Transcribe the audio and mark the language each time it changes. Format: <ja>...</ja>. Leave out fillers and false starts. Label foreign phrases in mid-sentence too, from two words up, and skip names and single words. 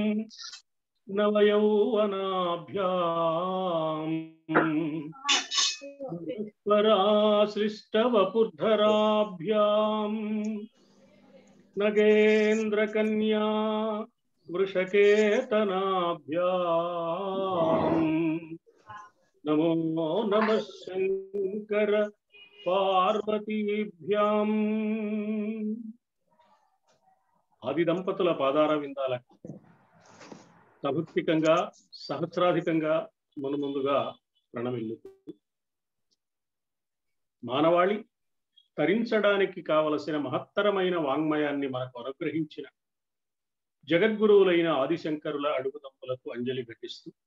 <sa>नवयौवनाभ्यां परासृष्टवपुर्धराभ्यां नगेन्द्रकन्या वृषकेतनाभ्यां नमो नमः शंकर पार्वतीभ्यां।</sa> <te>ఆది దంపతుల పాదార విందాలకు సభక్తికంగా సహస్రాధికంగా ముందుగా ప్రణమిల్లుతూ మానవాళి తరించడానికి కావలసిన మహత్తరమైన వాంగ్మయాన్ని మనకు అనుగ్రహించిన జగద్గురువులైన ఆదిశంకరుల అడుగుదంపులకు అంజలి ఘటిస్తూ</te>